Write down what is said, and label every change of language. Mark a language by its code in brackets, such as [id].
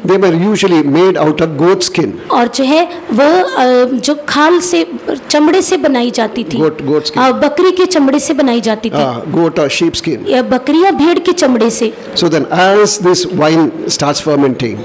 [en] They were usually made out of goat skin. [hi] और जो है वो जो खाल से, चमड़े से बनाई जाती थी, [en] Goat skin. [hi] बकरी के चमड़े से बनाई जाती थी, [en] Goat or sheep skin. [hi] या बकरी या भेड़ के चमड़े से। [en] So then as this wine starts fermenting,